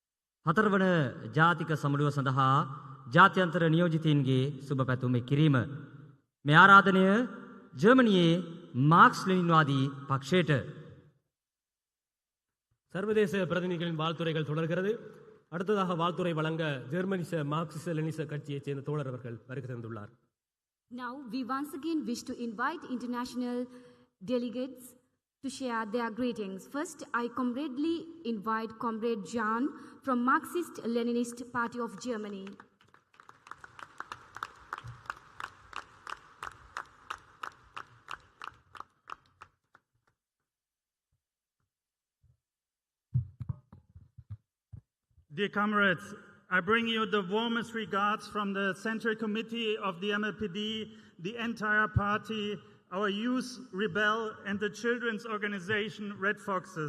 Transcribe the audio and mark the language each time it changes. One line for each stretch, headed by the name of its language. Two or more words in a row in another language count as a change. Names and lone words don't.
Sinhala: හතරවන ජාතික සමුළුව සඳහා ජාත්‍යන්තර නියෝජිතයින්ගේ සුබ පැතුම් කිරීම මේ ආරාධනය ජර්මනියේ මාක්ස් ලෙනින්වාදී පක්ෂයට.
Tamil: சர்வதேச பிரதிநிதிகளின் வாழ்த்துரைகள் தொடர்கிறது. அடுத்ததாக வாழ்த்துரை வழங்க ஜெர்மனிச மார்க்சிச லெனிச கட்சியைச் சேர்ந்த தோழர் அவர்கள் வருகை தந்துள்ளார்.
English: Now we once again wish to invite international delegates to share their greetings. First, I comradely invite Comrade Jan from Marxist-Leninist Party of Germany. Dear comrades, I bring you the warmest regards from the Central Committee of the MLPD, the entire party, our youth Rebel, and the children's organization Red Foxes.